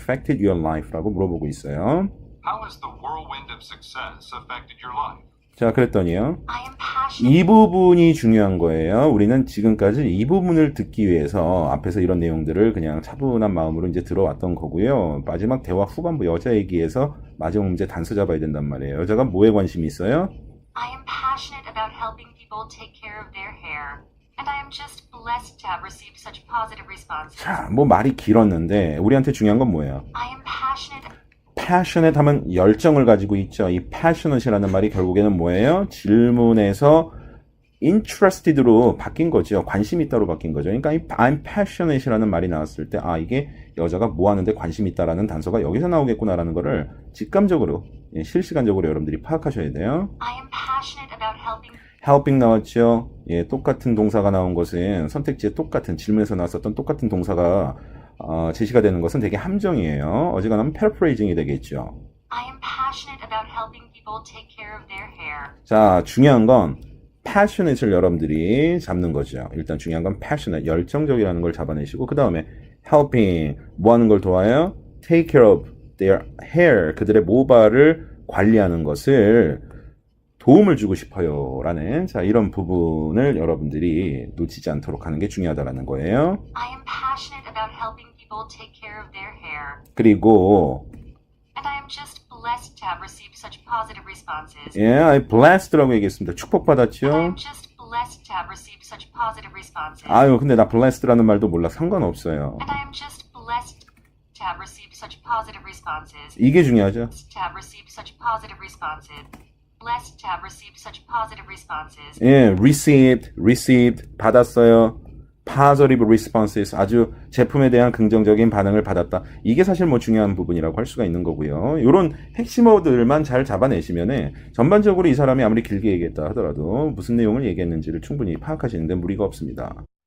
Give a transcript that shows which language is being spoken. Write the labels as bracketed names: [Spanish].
[English] affected your life라고 [Korean] 물어보고 있어요. [English] How has the whirlwind of success affected your life? [Korean] 자, 그랬더니요. [English] I am passionate. [Korean] 이 부분이 중요한 거예요. 우리는 지금까지 이 부분을 듣기 위해서 앞에서 이런 내용들을 그냥 차분한 마음으로 이제 들어왔던 거고요. 마지막 대화 후반부 여자 얘기에서 마지막 문제 단서 잡아야 된단 말이에요. 여자가 뭐에 관심이 있어요? [English] I am passionate about helping people take care of their hair. And I am just blessed to have received such positive responses. [Korean] 자, 뭐 말이 길었는데 우리한테 중요한 건 뭐예요? [English] I am passionate. [Korean] passionate 하면 열정을 가지고 있죠. 이 passionate이라는 말이 결국에는 뭐예요? 질문에서 interested로 바뀐 거죠. 관심 있다로 바뀐 거죠. 그러니까 이 [English] I'm passionate [Korean] 이라는 말이 나왔을 때 이게 여자가 뭐 하는데 관심 있다라는 단서가 여기서 나오겠구나라는 거를 직감적으로 실시간적으로 여러분들이 파악하셔야 돼요. [English] I am passionate about helping. [Korean] helping 나왔죠. 예, 똑같은 동사가 나온 것은 선택지에 똑같은 질문에서 나왔었던 똑같은 동사가 제시가 되는 것은 되게 함정이에요. 어지간하면 paraphrasing이 되겠죠. [English] I am passionate about helping people take care of their hair. [Korean] 자, 중요한 건 passionate를 여러분들이 잡는 거죠. 일단 중요한 건 passionate, 열정적이라는 걸 잡아내시고 그 다음에 helping, 뭐 하는 걸 도와요? [English] take care of their hair, [Korean] 그들의 모발을 관리하는 것을 도움을 주고 싶어요 라는 자 이런 부분을 여러분들이 놓치지 않도록 하는 게 중요하다라는 거예요. [English] I am passionate about helping people take care of their hair. [Korean] 그리고 [English] And I am just blessed to have received such positive responses. [Korean] 예, [English] I blessed [Korean] 라고 얘기했습니다. 축복받았죠? [English] And I am just blessed to have received such positive responses. [Korean] 아유, 근데 나 blessed라는 말도 몰라. 상관없어요. [English] And I am just blessed to have received such positive responses. [Korean] 이게 중요하죠. [English] Blessed to have received such positive responses. Blessed to have received such positive responses. [Korean] 예, received, 받았어요. [English] positive responses, [Korean] 아주 제품에 대한 긍정적인 반응을 받았다. 이게 사실 뭐 중요한 부분이라고 할 수가 있는 거고요. 이런 핵심어들만 잘 잡아내시면은 전반적으로 이 사람이 아무리 길게 얘기했다 하더라도 무슨 내용을 얘기했는지를 충분히 파악하시는데 무리가 없습니다.